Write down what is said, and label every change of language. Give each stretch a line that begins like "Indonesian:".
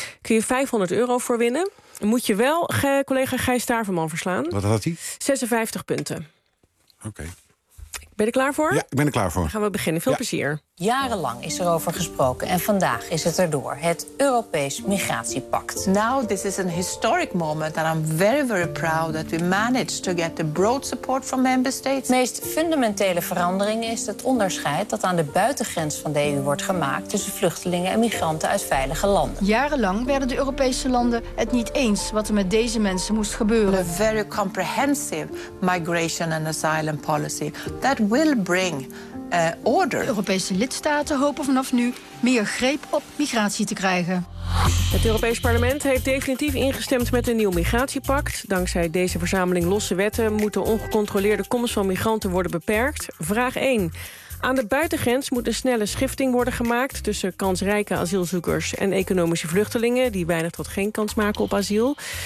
Dutch: Kun je €500 voor winnen? Moet je wel collega Gijs Staverman verslaan. Wat had hij? 56 punten. Oké. Okay. Ben je klaar voor? Ja, ik ben er klaar voor. Dan gaan we beginnen. Veel plezier. Jarenlang is er over gesproken en vandaag is het erdoor. Het Europees Migratiepact.
English: Now this is een historic moment and I'm very, very proud that we managed to get the broad support from member states.
Dutch: De meest fundamentele verandering is het onderscheid dat aan de buitengrens van de EU wordt gemaakt tussen vluchtelingen en migranten uit veilige landen. Jarenlang werden de Europese landen het niet eens wat er met deze mensen moest gebeuren.
English: A very comprehensive migration and asylum policy that will bring order.
Dutch: Europese lidstaten hopen vanaf nu meer greep op migratie te krijgen. Het Europees Parlement heeft definitief ingestemd met een nieuw migratiepact. Dankzij deze verzameling losse wetten moet de ongecontroleerde komst van migranten worden beperkt. Vraag 1. Aan de buitengrens moet een snelle schifting worden gemaakt tussen kansrijke asielzoekers en economische vluchtelingen die weinig tot geen kans maken op asiel.